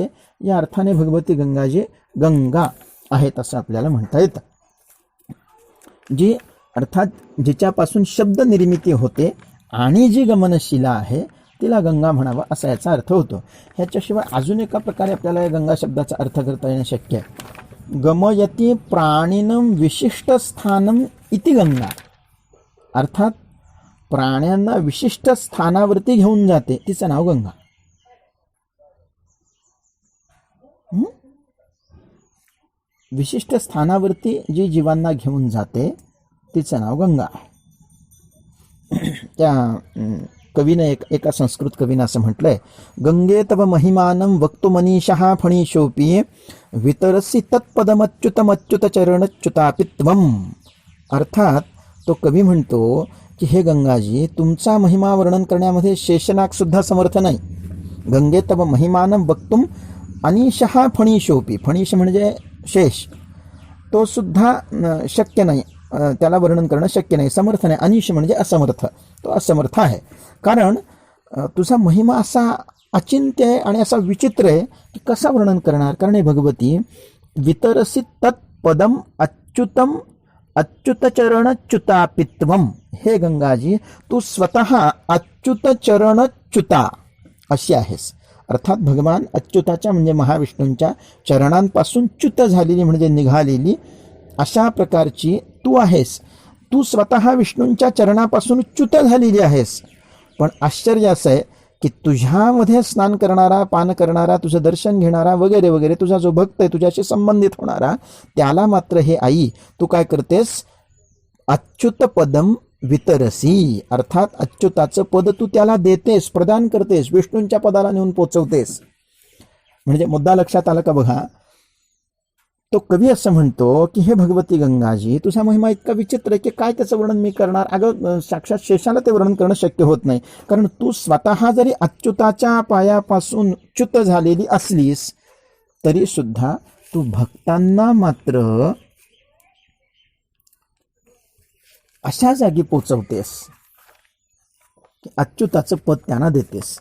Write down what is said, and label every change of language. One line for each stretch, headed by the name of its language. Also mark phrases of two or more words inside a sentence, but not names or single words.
Marathi: या अर्थाने भगवती गंगा जी गंगा आहेत असं आपल्याला म्हणता येतं. जी अर्थात जिच्यापासून शब्द निर्मिती होते आणि जी गमनशिला आहे तिला गंगा म्हणावं असा याचा अर्थ होतो. ह्याच्याशिवाय अजून एका प्रकारे आपल्याला या गंगा शब्दाचा अर्थ करता येणं शक्य आहे.
Sanskrit: गमयती प्राणिनम विशिष्ट स्थानम इति गंगा,
Marathi: अर्थात प्राण्यांना विशिष्ट स्थानावरती घेऊन जाते, तिचं नाव गंगा. विशिष्ट स्थानावरती जी जीवांना घेऊन जाते तिचं नाव गंगा आहे. त्या कवीनं एका संस्कृत कवीनं असं म्हटलंय,
Sanskrit: गंगे तव महिमानं वक्तु मनीषः फणीशोपी वितरसी तत्पदमच्युतमच्युत चरणच्युतापित्वम.
Marathi: अर्थात तो कवी म्हणतो की हे गंगाजी, तुमचा महिमा वर्णन करण्यामध्ये शेषनाग सुद्धा समर्थ नाही.
Sanskrit: गंगे तव महिमानं वक्तुम अनिशः फणीशोपी,
Marathi: फणीश म्हणजे शेष, तो सुद्धा शक्य नाही, त्याला वर्णन करणं शक्य नाही, समर्थ नाही. अनिश म्हणजे असमर्थ, तो असमर्थ आहे. कारण तुझा महिमा असा अचिंत्य आहे आणि असा विचित्र आहे की कसा वर्णन करणार. कारण हे भगवती
Sanskrit: वितरसी तत्पदम अच्युतम अच्युत चरणच्युतापित्वम,
Marathi: हे गंगाजी तू स्वतः अच्युत चरणच्युता अशी आहेस. अर्थात भगवान अच्युताच्या म्हणजे महाविष्णूंच्या चरणांपासून च्युत झालेली म्हणजे निघालेली अशा प्रकारची तू आहेस. तू स्वतः विष्णूंच्या चरणापासून च्युत झालेली आहेस. पण आश्चर्य असं आहे की तुझ्यामध्ये स्नान करणारा, पान करणारा, तुझं दर्शन घेणारा वगैरे वगैरे तुझा जो भक्त आहे, तुझ्याशी संबंधित होणारा, त्याला मात्र हे आई तू काय करतेस,
Sanskrit: अच्युत पदम वितरसी,
Marathi: अर्थात अच्युताचं पद तू त्याला देतेस, प्रदान करतेस, विष्णूंच्या पदाला नेऊन पोचवतेस. म्हणजे मुद्दा लक्षात आला का बघा. तो कवी असं म्हणतो की हे भगवती गंगाजी, तुझा महिमा इतका विचित्र आहे की काय त्याचं वर्णन मी करणार. अगं साक्षात शेषाला ते वर्णन करणं शक्य होत नाही. कारण तू स्वतः जरी अच्युताच्या पायापासून च्युत झालेली असलीस तरी सुद्धा तू भक्तांना मात्र अशा जागी पोचवतेस की अच्युताचं पद त्यांना देतेस.